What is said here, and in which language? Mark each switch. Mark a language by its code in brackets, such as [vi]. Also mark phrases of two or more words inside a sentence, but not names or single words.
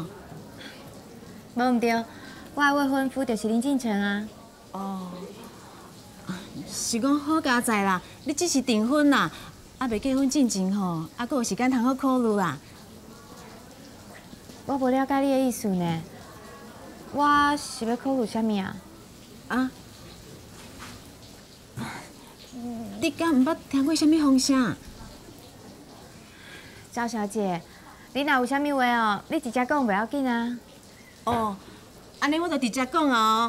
[nan] 无唔对，我的未婚夫就是林敬成啊。是讲好佳在啦，你只是订婚啦，啊未结婚进前吼，还佫有时间通好考虑啦。我无了解你的意思呢，我是要考虑啥物啊？啊？你敢毋捌听过啥物风声？赵小姐，你若有啥物话哦，你直接讲袂要紧啊。哦，安尼我就直接讲哦。